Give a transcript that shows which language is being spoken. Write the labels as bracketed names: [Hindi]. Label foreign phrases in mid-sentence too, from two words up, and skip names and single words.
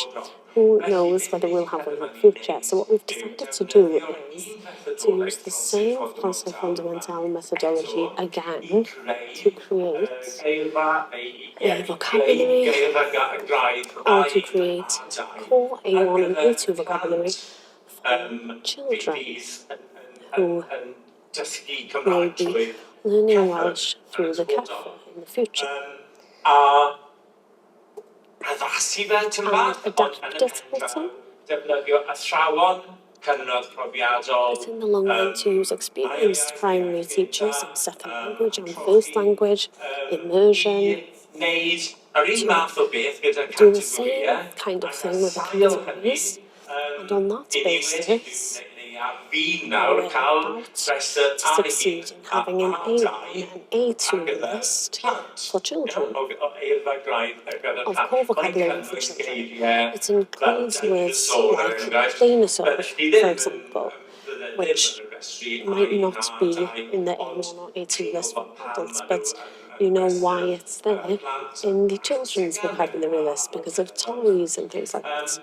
[English] Who knows whether we'll have one in the future? So what we've decided to do is to use the same Français Fondamental methodology again to create a vocabulary or to create core A1 and A2 vocabulary for children who will be learning Welsh through the CEFR in the future. [Welsh] Addasu fe tymor, [English] Adapt it a little. [Welsh] Defnyddio athrawon cynradd profiadol. [English] Put in the long run to use experienced primary teachers in second language and first language, immersion, [Welsh] Wneud yr un math o beth gyda [English] do the same [Welsh] categorïau. [English] kind of thing with the categories, and on that basis, [Welsh] Fi [English] we're [Welsh] nawr cael [English] about [Welsh] rhestr [English] to succeed in having an A1 and A2 list for children of core vocabulary for children. It includes words like dinosaur, for example, which might not be in the A1 or A2 list for adults, but you know why it's there in the children's vocabulary list because of toys and things like that.